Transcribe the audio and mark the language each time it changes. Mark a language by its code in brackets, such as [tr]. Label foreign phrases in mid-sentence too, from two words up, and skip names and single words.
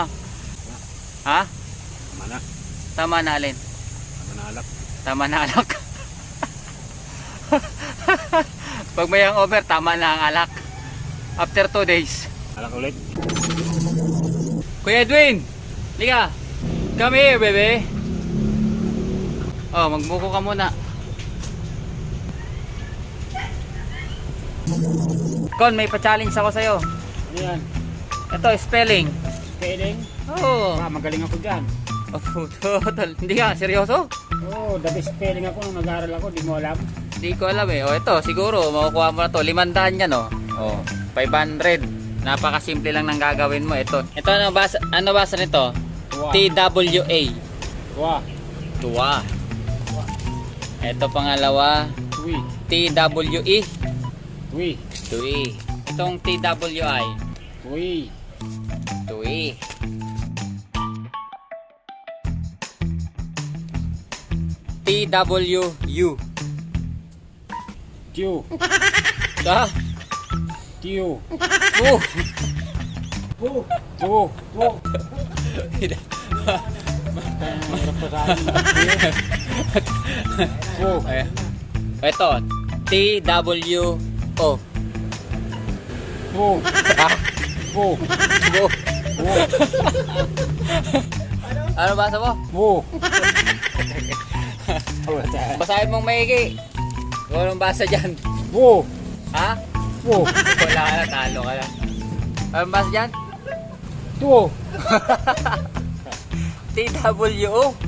[tl] Ha? Tama na. Tama na alin? Tama na alak. Tama na alak. Pag may hangover, tama na ang alak. [en] After 2 days. [tl] Alak ulit. Kuya Edwin, liga. [en] Come here, [tl] bebe. Oh, magbuko ka muna. Kon, may pa-challenge ako sa'yo. Ano yan? Ito, spelling. Spelling? Oo. Ah, magaling ako dyan. Oh, total. Hindi ka, seryoso? Oo, dati spelling ako nung nag-aaral ako. Di mo alam? Hindi ko alam eh. O ito, siguro, makukuha mo na to. 500 yan, oh. Oh, 500. Napakasimple lang ng gagawin mo. Ito, ano basa nito? Tuwa. TWA. Tuwa. Tuwa. Ito pangalawa, Tui. TWE. Tui. Tui. Itong TWI. Tui. Tui. TWU. Tiu. Ah, Tiu. pu. Pu. Tu. Pu. Mahirap pa sa akin. Pu. Ayan. Ito, [en] TWO. [tl] Pu. Ah, Pu. pu. Pu. Ano basa mo? Pu. Basahin mong maigi. Kung anong basa dyan? Pu. Ha? Pu. Wala ka na, talo ka na. Anong basa dyan? Tu. [en] TWO.